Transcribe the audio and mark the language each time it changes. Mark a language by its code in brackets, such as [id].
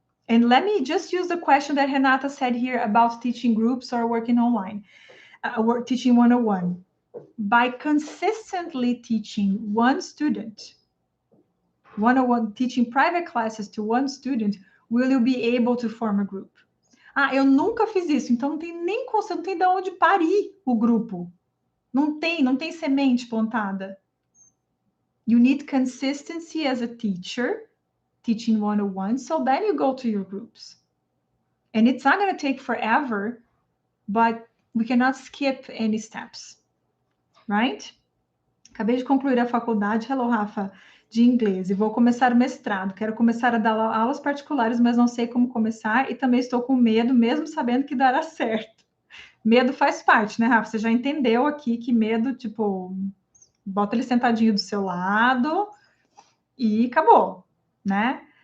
[en] And let me just use the question that Renata said here about teaching groups or working online, teaching 101. By consistently teaching one student, 101, teaching private classes to one student, will you be able to form a group? [pt] Eu nunca fiz isso, então não tem nem conceito, não tem de onde parir o grupo. Não tem semente plantada. [en] You need consistency as a teacher, teaching 101, so then you go to your groups. And it's not going to take forever, but we cannot skip any steps, right? [pt] Acabei de concluir a faculdade, hello, Rafa, de inglês, e vou começar o mestrado. Quero começar a dar aulas particulares, mas não sei como começar, e também estou com medo, mesmo sabendo que dará certo. Medo faz parte, né, Rafa? Você já entendeu aqui que medo, tipo, bota ele sentadinho do seu lado e acabou, né?